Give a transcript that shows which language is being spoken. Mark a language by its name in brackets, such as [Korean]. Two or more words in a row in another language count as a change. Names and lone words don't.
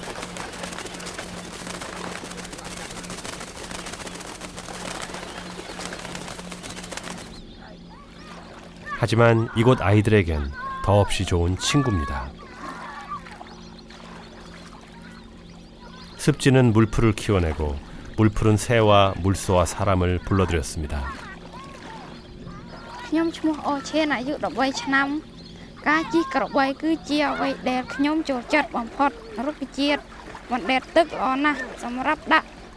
[Korean] 하지만 이곳 아이들에겐 더없이 좋은 친구입니다. 습지는 물풀을 키워내고 물풀은 새와 물소와 사람을 불러들였습니다. [Khmer] ខ្ញុំឈ្មោះអូឆេនអាយុ13ឆ្នាំការជិះក្របីគឺជាអ្វីដែលខ្ញុំចូលចិត្តបំផុតរុក្ខជាតិបណ្ដែតទឹកល្អណាស់សម្រាប់ដាក់